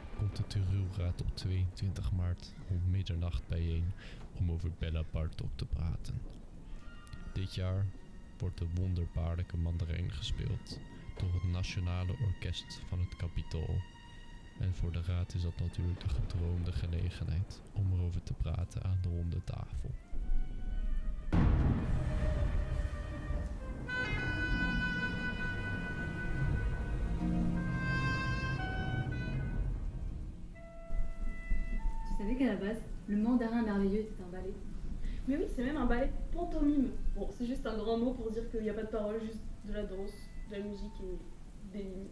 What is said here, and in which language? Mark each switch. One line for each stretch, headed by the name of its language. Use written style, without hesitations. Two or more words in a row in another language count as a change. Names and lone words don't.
Dutch: komt de Terreurraad op 22 maart om middernacht bijeen om over Bella Bartok te praten. Dit jaar wordt de wonderbaarlijke mandarijn gespeeld door het Nationale Orkest van het Capitool. En voor de raad is dat natuurlijk de gedroomde gelegenheid om erover te praten aan de ronde tafel.
French: Tu savais qu'à la base, le mandarin merveilleux était un ballet? Mais oui, c'est même un ballet pantomime. Bon, c'est juste un grand mot pour dire qu'il n'y a pas de parole, juste de la danse, de la musique et des lignes.